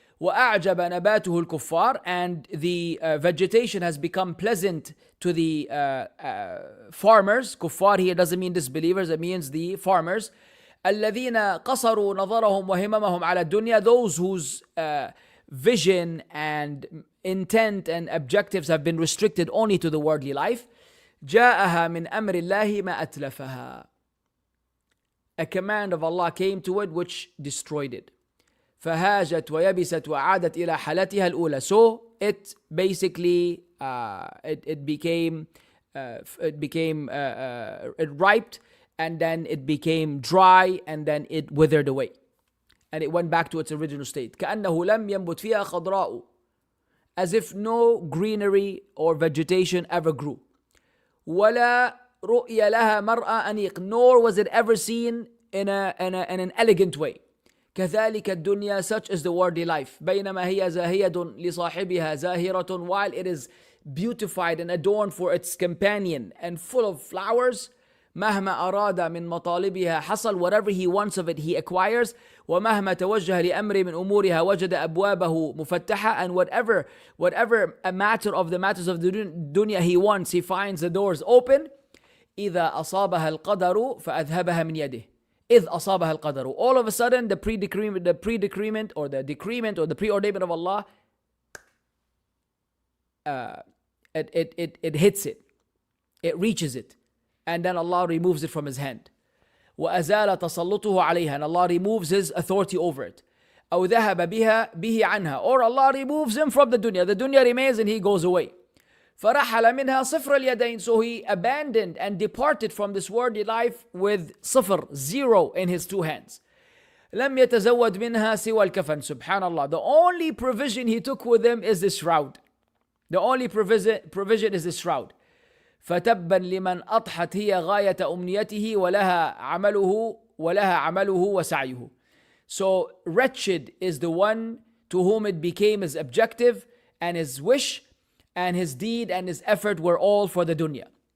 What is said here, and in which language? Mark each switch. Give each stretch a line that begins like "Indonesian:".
Arabic: وأعجب نباته الكفار,
English: and the vegetation has become pleasant to the farmers. Kuffar here doesn't mean disbelievers, it means the farmers.
Arabic: الذين قصروا نظرهم وهممهم على الدنيا,
English: those whose vision and intent and objectives have been restricted only to the worldly life.
Arabic: جاءها من أمر الله ما أتلفها.
English: A command of Allah came to it which destroyed it.
Arabic: فهاجت ويبست وعادت إلى حالتها الأولى.
English: So it basically it became it riped, and then it became dry, and then it withered away, and it went back to its original state.
Arabic: كأنه لم ينبت فيها خضراء,
English: as if no greenery or vegetation ever grew.
Arabic: ولا رؤي لها مرأى أنيق,
English: nor was it ever seen in an elegant way.
Arabic: كذلك الدنيا,
English: such is the worldly life.
Arabic: بينما هي زاهية لصاحبها زاهرة,
English: while it is beautified and adorned for its companion and full of flowers.
Arabic: مهما أراد من مطالبها حصل,
English: whatever he wants of it he acquires.
Arabic: ومهما توجه لأمر من أمورها وجد أبوابه مفتحة,
English: and whatever a matter of the matters of the dunya he wants, he finds the doors open.
Arabic: إذا أصابها القدر فأذهبها من يده. إذ أصابها القدر.
English: All of a sudden the pre-decrement or the decrement or the preordainment of Allah, it hits it, it reaches it, and then Allah removes it from his hand.
Arabic: وأزال تسلطه عليها,
English: and Allah removes his authority over it.
Arabic: أو ذهب به عنها,
English: or Allah removes him from the dunya remains and he goes away.
Arabic: فرحل منها صفر اليدين,
English: so he abandoned and departed from this worldly life with صفر, zero in his two hands.
Arabic: لم يتزود منها سوى الكفن.
English: Subhanallah, the only provision he took with him is the shroud. The only provision is the shroud.
Arabic: فتبا لمن أضحت هي غاية أمنيته ولها عمله وسعيه.
English: So wretched is the one to whom it became his objective and his wish, and his deed and his effort were all for the dunya.